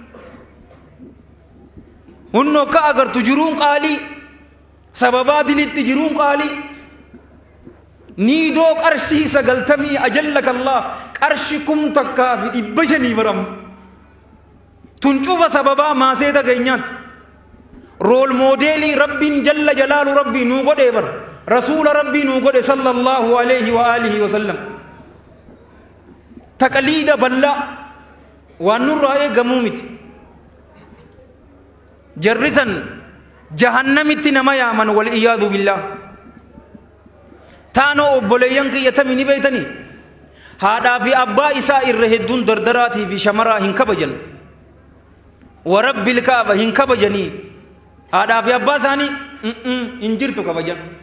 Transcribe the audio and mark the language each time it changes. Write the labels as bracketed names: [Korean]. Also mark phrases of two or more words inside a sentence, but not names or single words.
[Oromo] hunno ka agartu jiruun qaalii sababaa dilitti jiruun qaalii niidoo qarshii 90 [Arabic] أجلك الله [Oromo] qarshi kum takkaa fi 500 baram tun cufa sababaa maaseeta keenyaati [English] rool moodeelii [Oromo] rabbiin [Arabic] جل جلاله [Oromo] rabbii nuu godhee bar rasuula rabbii nuu godhe [Arabic] صلى الله عليه وعلى آله وسلم [Oromo] taqliida ballaa waan nurraa eegamuu miti jarrisan jahannamitti nama yaaman [Arabic] والعياذ بالله [Oromo] taanoo obboleeyyan kiyyatami ni beeytanii haadhaa fi abbaa isaa irra hedduun dardaraatii fi shamaraa hin kabajan [Arabic] ورب الكعبة [Oromo] hin kabajanii haadhaa fi abbaa isaanii hin jirtu kabajan